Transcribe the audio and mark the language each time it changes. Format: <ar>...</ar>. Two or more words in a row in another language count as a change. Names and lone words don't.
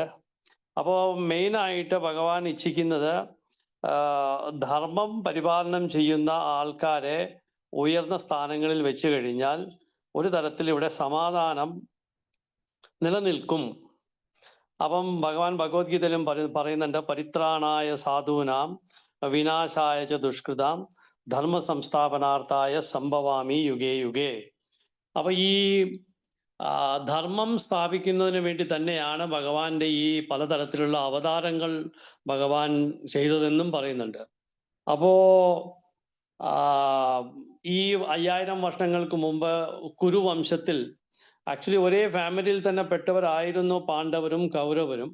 <ml>അപ്പോൾ മെയിനായിട്ട് ഭഗവാൻ ഇച്ഛിക്കുന്നത് ധർമ്മം പരിപാലനം ചെയ്യുന്ന ആൾക്കാരെ ഉയർന്ന സ്ഥാനങ്ങളിൽ വെച്ച് കഴിഞ്ഞാൽ ഒരു തരത്തിൽ ഇവിടെ സമാധാനം നിലനിൽക്കും. അപ്പം ഭഗവാൻ ഭഗവത്ഗീതയിലും പറയുന്നുണ്ട്,</ml> <sa>പരിത്രാണായ സാധൂനാം വിനാശായ ച ദുഷ്കൃതാം ധർമ്മ സംസ്ഥാപനാർത്ഥായ സംഭവാമി യുഗേ യുഗേ.</sa> <ml>അപ്പൊ ഈ ധർമ്മം സ്ഥാപിക്കുന്നതിന് വേണ്ടി തന്നെയാണ് ഭഗവാന്റെ ഈ പലതരത്തിലുള്ള അവതാരങ്ങൾ ഭഗവാൻ ചെയ്തതെന്നും പറയുന്നുണ്ട്. അപ്പോ ഈ 5000 വർഷങ്ങൾക്ക് മുമ്പ് കുരുവംശത്തിൽ ആക്ച്വലി ഒരേ ഫാമിലിയിൽ തന്നെ പെട്ടവരായിരുന്നു പാണ്ഡവരും കൗരവരും.</ml>